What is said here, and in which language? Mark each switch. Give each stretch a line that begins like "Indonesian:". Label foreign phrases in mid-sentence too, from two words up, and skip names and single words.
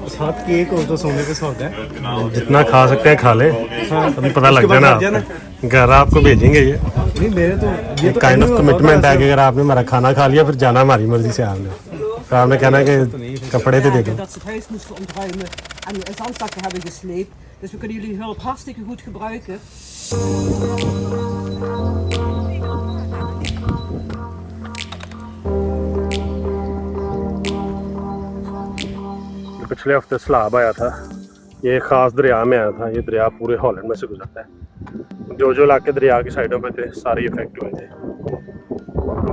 Hindi: साथ केक हो तो सोने पे सौदा है। जितना खा सकते हैं खा ले। हाँ, अभी पता लग जाना घर आपको भेजेंगे ये। नहीं मेरे तो ये तो
English: kind of commitment
Hindi: है कि अगर आपने हमारा खाना खा लिया फिर जाना हमारी मर्जी से आपने। तो आपने कहना कि कपड़े तो दे दो।
Dutch: Dat ze het huis moesten ontruimen en zandzakken hebben gesleept. Dus we kunnen jullie hulp hartstikke goed gebruiken.
Hindi: पिछले हफ्ते सैलाब आया था, ये ख़ास दरिया में आया था। ये दरिया पूरे हॉलैंड में से गुजरता है। जो जो इलाके दरिया की साइडों पे थे सारे इफेक्ट हुए थे।